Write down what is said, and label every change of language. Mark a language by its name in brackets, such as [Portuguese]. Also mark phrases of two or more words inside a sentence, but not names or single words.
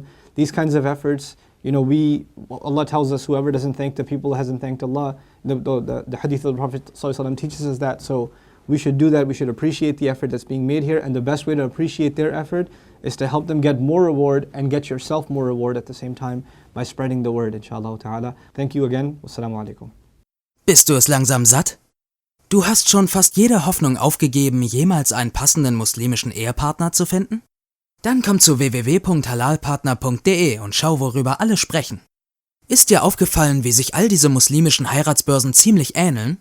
[English] These kinds of efforts, Allah tells us whoever doesn't thank the people hasn't thanked Allah. The hadith of the Prophet ﷺ teaches us that. So we should do that. We should appreciate the effort that's being made here. And the best way to appreciate their effort is to help them get more reward and get yourself more reward at the same time by spreading the word, [Arabic] إن شاء الله تعالى. [English] Thank you again. [Arabic] والسلام عليكم. [German] Bist du es langsam satt? Du hast schon fast jede Hoffnung aufgegeben, jemals einen passenden muslimischen Ehepartner zu finden? Dann komm zu www.halalpartner.de und schau, worüber alle sprechen. Ist dir aufgefallen, wie sich all diese muslimischen Heiratsbörsen ziemlich ähneln?